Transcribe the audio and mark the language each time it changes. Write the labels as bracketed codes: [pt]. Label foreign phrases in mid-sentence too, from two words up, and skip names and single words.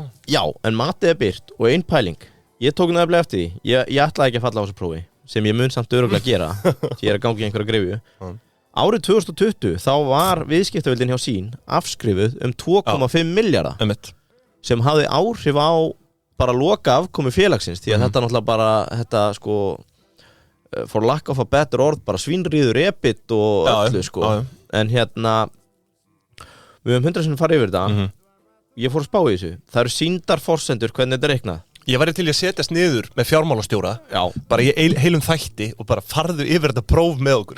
[is] Já, en matið er byrt og ein pæling ég tók nefnilega eftir því ég ætlaði ekki að falla á þessu prófi sem ég mun samt örugglega gera því ég er að gangi í einhverja gryfju Árið 2020 þá var viðskiptavildin hjá sín afskrifuð 2,5 milljarða sem hafði áhrif á bara loka afkomu félagsins því að þetta náttúrulega bara þetta sko [en] for lack of a better [is] orð bara svínrýður EBIT og öllu sko en við höfum 100 sinnum farið yfir þetta ég fór að spá í þessu það eru sýndar forsendur hvernig þetta er reiknað Ég væri til að setjast niður með fjármálastjóra bara í heilum þætti og bara farðu yfir þetta próf með okkur